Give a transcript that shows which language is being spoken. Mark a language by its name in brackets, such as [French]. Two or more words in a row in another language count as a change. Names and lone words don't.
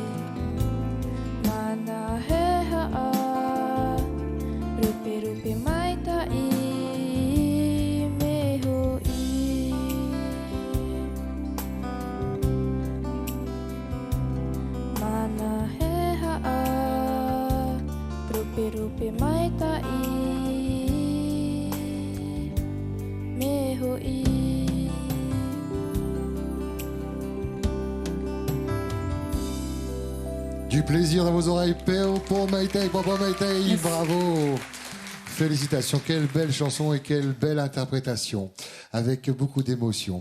[Tahitian] Mana he haa Rupe rupe mai ta I me hoi Mana he haa Rupe rupe mai ta I me hoi [French] Du plaisir dans vos oreilles, Péo pour Maïtei, papa Maïtei, bravo. Félicitations, quelle belle chanson et quelle belle interprétation, avec beaucoup d'émotion.